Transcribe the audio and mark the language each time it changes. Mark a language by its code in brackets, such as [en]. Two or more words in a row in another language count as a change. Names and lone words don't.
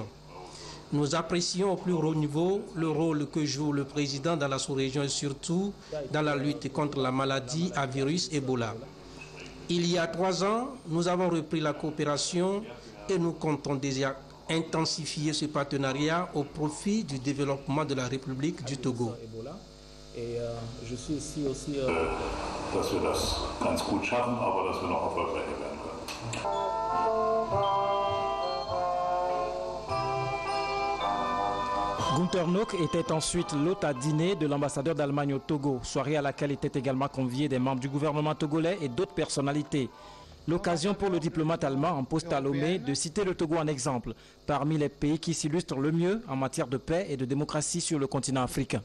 [fr] Nous apprécions au plus haut niveau le rôle que joue le président dans la sous-région et surtout dans la lutte contre la maladie à virus Ebola. Il y a 3 ans, nous avons repris la coopération et nous comptons déjà intensifier ce partenariat au profit du développement de la République du Togo. Et je suis ici aussi. [de] Dass wir das ganz gut schaffen, aber dass wir noch erfolgreicher werden können. [fr] Gunther Nock était ensuite l'hôte à dîner de l'ambassadeur d'Allemagne au Togo, soirée à laquelle étaient également conviés des membres du gouvernement togolais et d'autres personnalités. L'occasion pour le diplomate allemand en poste à Lomé de citer le Togo en exemple, parmi les pays qui s'illustrent le mieux en matière de paix et de démocratie sur le continent africain.